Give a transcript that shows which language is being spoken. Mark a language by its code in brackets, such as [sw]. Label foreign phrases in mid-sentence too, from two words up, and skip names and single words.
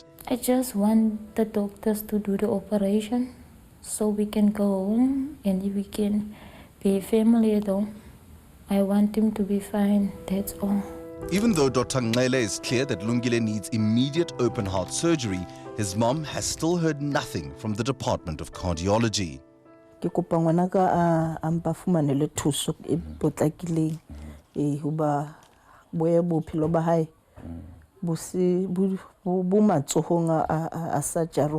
[en] I just want the doctors to do the operation so we can go home and we can be a family at home. I want him to be fine, that's all. Even though Dr. Ngele is clear that Lungile needs immediate open heart surgery, his mom has still heard nothing from the Department of Cardiology. [st] Ke kopa ngwana ka a mpa fumanele thuso e potlakileng hoba boye bophelo ba hae bo matsohong a surgery.